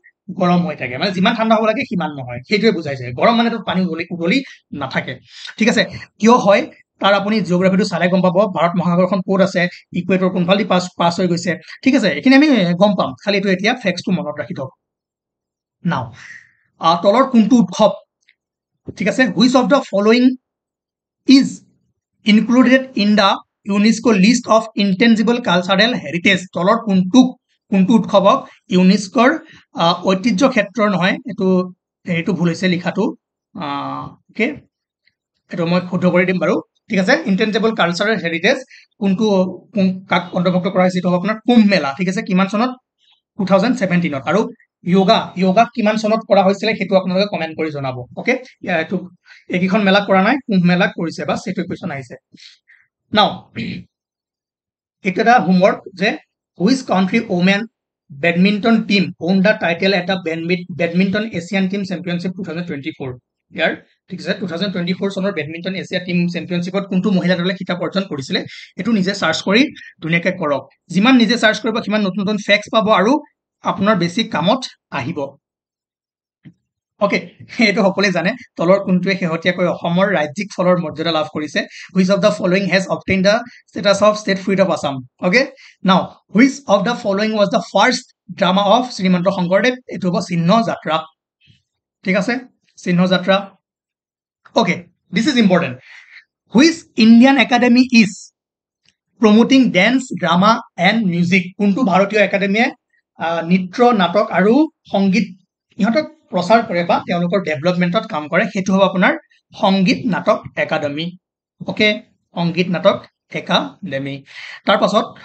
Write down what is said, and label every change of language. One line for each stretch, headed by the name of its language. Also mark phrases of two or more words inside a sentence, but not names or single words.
Assamese: গৰম হৈ থাকে মানে যিমান ঠাণ্ডা হ'ব লাগে সিমান নহয় সেইটোৱে বুজাইছে গৰম মানে তো পানী উতলি নাথাকে ঠিক আছে কিয় হয় তাৰ আপুনি জিঅ'গ্ৰাফিটো চালে গম পাব ভাৰত মহাসাগৰখন ক'ত আছে ইকুৱেটৰ কোনফালেদি পাছ হৈ গৈছে ঠিক আছে এইখিনি আমি গম পাম খালি এইটো এতিয়া ফেক্টছটো মনত ৰাখি থওক নাও তলৰ কোনটো উৎসৱ ঠিক আছে
English: which of the following is included in the UNESCO list of intangible cultural heritage
Assamese: তলৰ কোনটো উৎসৱক ইউনেস্কোৰ ঐতিহ্য ক্ষেত্ৰৰ নহয় এইটো ভুল হৈছে লিখাটো অ'কে এইটো মই শুদ্ধ কৰি দিম বাৰু ঠিক আছে
English: intangible cultural heritage
Assamese: কাক অন্তৰ্ভুক্ত কৰা হৈছে এইটো হ'ব আপোনাৰ কুম্ভ মেলা ঠিক আছে কিমান চনত 2017 আৰু য়োগা কিমান চনত কৰা হৈছিলে সেইটো আপোনালোকে কমেন্ট কৰি জনাব ওকে এইটো এইকেইখন মেলা কৰা নাই কুম্ভ মেলা কৰিছে বাস সেইটো কুৱেশ্যন আহিছে নাও এইটো এটা হোমৱৰ্ক যে
English: which country women badminton team won the title at the badminton Asian team championship 2024 year
Assamese: ঠিক আছে 2024 চনৰ বেডমিণ্টন
English: Asia team championship
Assamese: কোনটো মহিলা দলে খিতাপ অৰ্জন কৰিছিলে এইটো নিজে সাৰ্চ কৰি ধুনীয়াকৈ কৰক যিমান নিজে সাৰ্চ কৰিব সিমান নতুন নতুন ফেক্টছ পাব আৰু আপোনাৰ বেছি কামত আহিব ওকে এইটো সকলোৱে জানে তলৰ কোনটোৱে শেহতীয়াকৈ অসমৰ ৰাজ্যিক ফলৰ মৰ্যাদা লাভ কৰিছে
English: which of the following has obtained the status of state fruit of Assam okay now which of the following was the first drama of
Assamese: শ্ৰীমন্ত শংকৰদেৱ এইটো হ'ব চিহ্ন যাত্ৰা ঠিক আছে চিহ্ন যাত্ৰা
English: okay this is important which Indian academy is promoting dance drama and music
Assamese: কোনটো ভাৰতীয় একাডেমীয়ে নৃত্য নাটক আৰু সংগীত ইহঁতক প্ৰচাৰ কৰে বা তেওঁলোকৰ ডেভেলপমেণ্টত কাম কৰে সেইটো হ'ব আপোনাৰ সংগীত নাটক একাডেমি ওকে সংগীত নাটক একাডেমি তাৰ পাছত